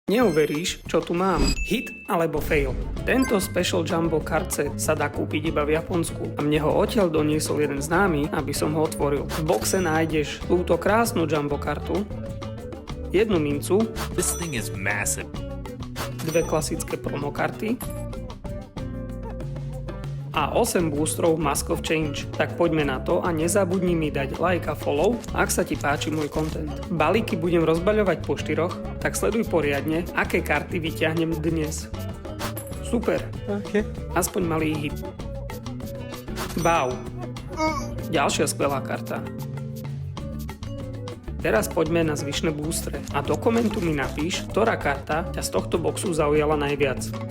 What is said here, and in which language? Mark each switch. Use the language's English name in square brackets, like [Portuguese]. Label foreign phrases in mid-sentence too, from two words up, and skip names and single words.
[Slovak] Neuveríš, čo tu mám. [English] Hit alebo fail. [Slovak] Tento [English] Special Jumbo card set [Slovak] sa dá kúpiť iba v Japonsku a mne ho odtiaľ doniesol jeden známy, aby som ho otvoril. V boxe nájdeš túto krásnu Jumbo kartu, jednu mincu, [English] This thing is massive. [Slovak] dve klasické promokarty a 8 boostrov [English] Mask of Change. [Slovak] Tak poďme na to a nezabudni mi dať like a follow, ak sa ti páči môj content. Balíky budem rozbaľovať po 4, tak sleduj poriadne, aké karty vyťahnem dnes. Super, [English] Okay. [Slovak] aspoň malý hit. Wow, ďalšia skvelá karta. Teraz poďme na zvyšné boostre a do komentu mi napíš, ktorá karta ťa z tohto boxu zaujala najviac.